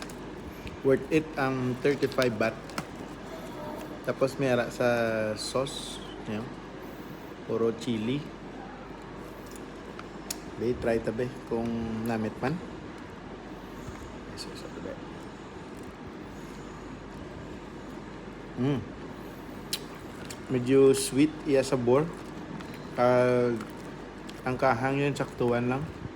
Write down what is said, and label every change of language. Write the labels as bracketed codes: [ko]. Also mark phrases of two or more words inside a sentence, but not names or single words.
[en] Worth it [hil] ang 35 baht. Tapos may ara sa sauce. Yan. Puro chili. Be, try tabi kung namit man. Medyo sweet iya sabor. [tl] Ang kahang yun, saktuan lang.